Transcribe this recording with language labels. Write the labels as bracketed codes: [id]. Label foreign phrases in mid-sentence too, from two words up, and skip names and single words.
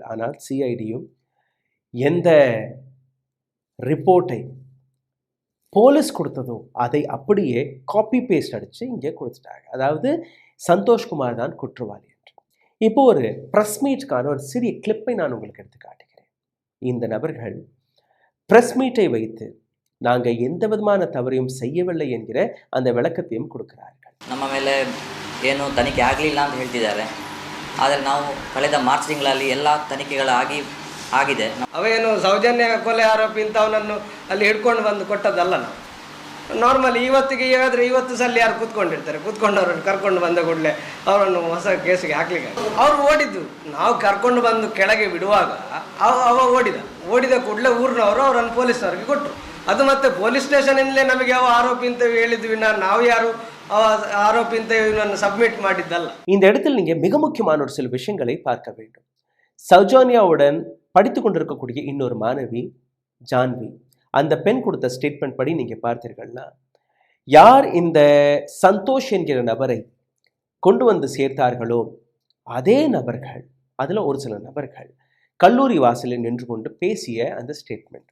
[ta] ஆனால் சிஐடியும் எந்த ரிப்போர்ட்டை போலீஸ் கொடுத்ததோ அதை அப்படியே [en] copy paste [ta] அடித்து இங்கே கொடுத்துட்டாங்க. அதாவது சந்தோஷ்குமார் தான் குற்றவாளி என்று. இப்போ ஒரு [en] press meetக்கான [ta] ஒரு சிறிய கிளிப்பை நான் உங்களுக்கு எடுத்து காட்டுகிறேன். இந்த நபர்கள் [en] press meetஐ [ta] வைத்து நாங்கள் எந்த விதமான தவறையும் செய்யவில்லை என்கிற அந்த விளக்கத்தையும் கொடுக்கிறார்கள். [kn] ನಮ್ಮ ಮೇಲೆ ಏನು ತನಿಖೆ ಆಗಲಿಲ್ಲ ಅಂತ ಹೇಳ್ತಿದ್ದಾರೆ. ಆದರೆ ನಾವು ಕಳೆದ ಮಾರ್ಚ್ ತಿಂಗಳಲ್ಲಿ ಎಲ್ಲ ಆಗಿದೆ. ಅವೇನು ಸೌಜನ್ಯ ಕೊಲೆ ಆರೋಪಿ ಅಂತ ಅವನನ್ನು ಅಲ್ಲಿ ಹಿಡ್ಕೊಂಡು ಬಂದು ಕೊಟ್ಟದ್ದಲ್ಲ. ನಾವು ನಾರ್ಮಲಿ ಇವತ್ತಿಗೆ ಹೇಳಿದ್ರೆ ಇವತ್ತು ಸಲ ಯಾರು ಕೂತ್ಕೊಂಡಿರ್ತಾರೆ, ಕೂತ್ಕೊಂಡವ್ರನ್ನು ಕರ್ಕೊಂಡು ಬಂದ ಕೂಡಲೇ ಅವರನ್ನು ಹೊಸ ಕೇಸಿಗೆ ಹಾಕ್ಲಿಕ್ಕೆ ಅವ್ರು ಓಡಿದ್ದು. ನಾವು ಕರ್ಕೊಂಡು ಬಂದು ಕೆಳಗೆ ಬಿಡುವಾಗ ಅವ ಓಡಿದ ಕೂಡಲೇ ಊರಿನವರು ಅವರನ್ನು ಪೊಲೀಸ್ನವ್ರಿಗೆ ಕೊಟ್ಟರು. ಅದು ಮತ್ತೆ [en] police stationಇಂದಲೇ [kn] ನಮಗೆ ಯಾವ ಆರೋಪಿ ಅಂತ ಹೇಳಿದ್ವಿ, ನಾವು ಯಾರು ಆರೋಪಿ ಸಬ್ಮಿಟ್ ಮಾಡಿದ್ದಲ್ಲ. [ta] இந்த இடத்தில் நீங்க மிக முக்கியமான ஒரு சில விஷயங்களை பார்க்க வேண்டும். சௌஜன்யாவுடன் படித்து கொண்டிருக்கக்கூடிய இன்னொரு மாணவி ஜான்வி, அந்த பெண் கொடுத்த ஸ்டேட்மெண்ட் படி நீங்க பார்த்தீர்கள்னா, யார் இந்த சந்தோஷ் என்கிற நபரை கொண்டு வந்து சேர்த்தார்களோ அதே நபர்கள், அதுல ஒரு சில நபர்கள் கல்லூரி வாசலில் நின்று கொண்டு பேசிய அந்த ஸ்டேட்மெண்ட்.